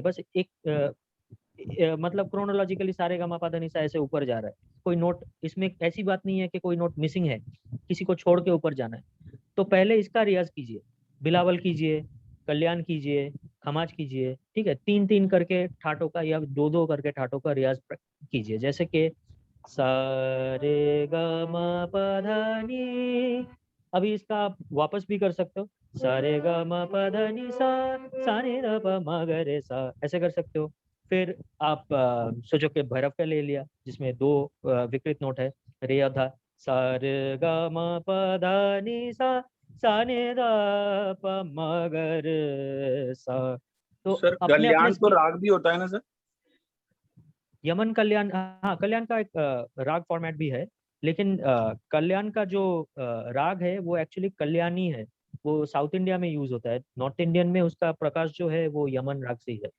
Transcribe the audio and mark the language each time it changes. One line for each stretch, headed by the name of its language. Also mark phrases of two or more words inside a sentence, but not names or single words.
Hindi: बस एक मतलब क्रोनोलॉजिकली सारे गा मा पा धा नि सा ऐसे ऊपर जा रहा है। कोई नोट इसमें ऐसी बात नहीं है कि कोई नोट मिसिंग है, किसी को छोड़ के ऊपर जाना है। तो पहले इसका रियाज कीजिए, बिलावल कीजिए, कल्याण कीजिए, खमाज कीजिए, ठीक है। 3 3 करके ठाटों का या 2 2 करके ठाटों का रियाज कीजिए, जैसे कि सा रे ग म प ध नि। अभी इसका आप वापस भी कर सकते हो, सा रे ग म प ध नि सा रे ध प म ग रे सा, ऐसे कर सकते हो। फिर आप सोचो कि भैरव का ले लिया, जिसमें 2 विकृत नोट है, रे अधा, सा रे ग म प ध नि सा ने ध प म ग रे सा। तो सर अपने अपने कल्याण तो राग भी होता है ना सर? यमन कल्याण, हाँ कल्याण का एक राग फॉर्मेट भी है, लेकिन कल्याण का जो राग है वो एक्चुअली कल्याणी है। वो साउथ इंडिया में यूज होता है,
English: North Indian
Hindi: में उसका प्रकाश जो है वो यमन राग से ही है।